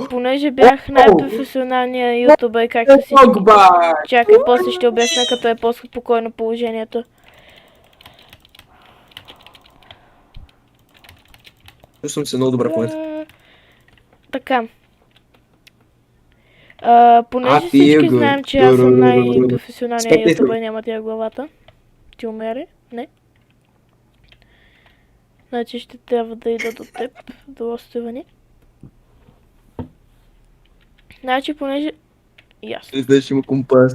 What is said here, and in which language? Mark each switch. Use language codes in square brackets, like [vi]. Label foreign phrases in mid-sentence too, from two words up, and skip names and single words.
[bg] понеже бях най-професионалния ютубър, както си чакай, после ще обясня, като е по-спокойно положението. Чувствам се много добре в момента. Така. Понеже [en] I feel [bg] всички [en] good. [bg] знаем, че аз съм най-професионалният ютубър, няма ти главата. Ти умери? Не. Значи ще трябва да ида до теб, до островани. Значи, понеже Ясно. Знаеш, има компас.